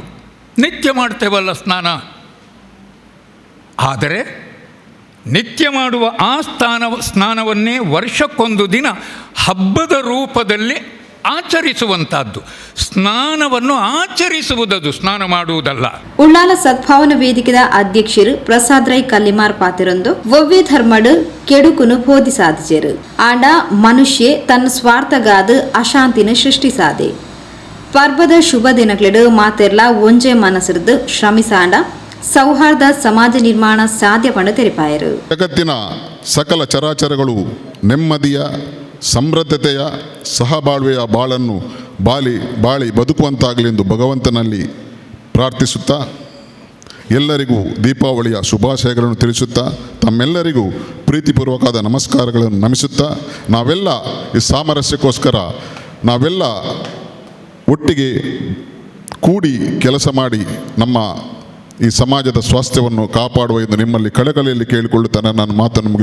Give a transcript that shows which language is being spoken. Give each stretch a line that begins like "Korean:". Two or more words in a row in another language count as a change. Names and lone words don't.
Kannada: ನಿತ್ಯ ಮಾಡ್ತೇವಲ್ಲ ಸ್ನಾನ. ಆದರೆ ನಿತ್ಯ ಮಾಡುವ ಆ ಸ್ನಾನವನ್ನೇ ವರ್ಷಕ್ಕೊಂದು ದಿನ ಹಬ್ಬದ ರೂಪದಲ್ಲಿ ಆಚರಿಸುವಂಥದ್ದು. ಸ್ನಾನವನ್ನು ಆಚರಿಸುವುದದು, ಸ್ನಾನ ಮಾಡುವುದಲ್ಲ.
Tulu: ಉಳ್ಳಾಲ ಸದ್ಭಾವನಾ ವೇದಿಕೆದ ಅಧ್ಯಕ್ಷರು ಪ್ರಸಾದ್ ರೈ ಕಲ್ಲಿಮಾರ್ ಪಾತಿರೊಂದು ಒವ್ವೆ ಧರ್ಮಡು ಕೆಡುಕುನು ಬೋಧಿ ಸಾಧಿಸರು. ಆಂಡ ಮನುಷ್ಯ ತನ್ನ ಸ್ವಾರ್ಥಗಾದ ಅಶಾಂತಿನ ಸೃಷ್ಟಿಸಾದೆ. ಪರ್ವದ ಶುಭ ದಿನಗಳು ಮಾತೆರ್ಲ ಒಂಜೆ ಮನಸ್ಸಿರ್ದು ಶ್ರಮಿಸಾಂಡ ಸೌಹಾರ್ದ ಸಮಾಜ ನಿರ್ಮಾಣ ಸಾಧ್ಯ ಪಂಡ ತೆರಿಪಾಯರು.
Kannada: ಜಗತ್ತಿನ ಸಕಲ ಚರಾಚರಗಳು ನೆಮ್ಮದಿಯ ಸಮೃದ್ಧತೆಯ ಸಹಬಾಳ್ವೆಯ ಬಾಳನ್ನು ಬಾಳಿ ಬದುಕುವಂತಾಗಲೆಂದು ಭಗವಂತನಲ್ಲಿ ಪ್ರಾರ್ಥಿಸುತ್ತಾ ಎಲ್ಲರಿಗೂ ದೀಪಾವಳಿಯ ಶುಭಾಶಯಗಳನ್ನು ತಿಳಿಸುತ್ತಾ ತಮ್ಮೆಲ್ಲರಿಗೂ ಪ್ರೀತಿಪೂರ್ವಕವಾದ ನಮಸ್ಕಾರಗಳನ್ನು ನಮಿಸುತ್ತಾ ನಾವೆಲ್ಲ ಈ ಸಾಮರಸ್ಯಕ್ಕೋಸ್ಕರ ನಾವೆಲ್ಲ ಒಟ್ಟಿಗೆ ಕೂಡಿ ಕೆಲಸ ಮಾಡಿ ನಮ್ಮ ಈ ಸಮಾಜದ ಸ್ವಾಸ್ಥ್ಯವನ್ನು ಕಾಪಾಡುವ ಎಂದು ನಿಮ್ಮಲ್ಲಿ ಕಳಕಳಿಯಲ್ಲಿ ಕೇಳಿಕೊಳ್ಳುತ್ತಾ ನಾನು ಮಾತನ್ನು ಮುಗಿಸ್ತೇನೆ.